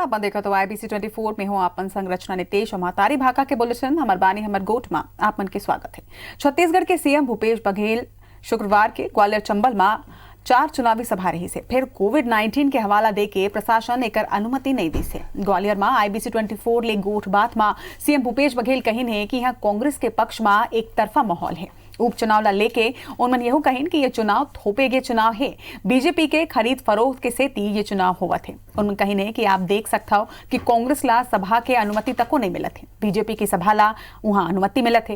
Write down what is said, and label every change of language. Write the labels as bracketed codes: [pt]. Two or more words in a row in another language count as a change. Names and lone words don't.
[hne] आप देखा तो IBC 24 में हो आपन संरचना नितेश और महतारी भाका के बुलेटिन हमर बानी हमर गोट में आपमन के स्वागत है। छत्तीसगढ़ के सीएम भूपेश बघेल शुक्रवार के ग्वालियर चंबल में 4 चुनावी सभा रही से फिर कोविड-19 के हवाला देके प्रशासन एकर अनुमति नहीं दी से। ग्वालियर में IBC 24 ले गोठ बात में सीएम भूपेश बघेल कहिन है कि यहाँ कांग्रेस के पक्ष में एक तरफा माहौल है। उपचुनाव ला लेके उन्होंने यह कहिन कि ये चुनाव थोपेगे चुनाव है, बीजेपी के खरीद फरोख्त के सेती ये चुनाव होवत है। उन्होंने कहिन है कि आप देख सकता हो कि कांग्रेस ला सभा के अनुमति तको नहीं मिलत है, बीजेपी की सभा ला वहां अनुमति मिलत है।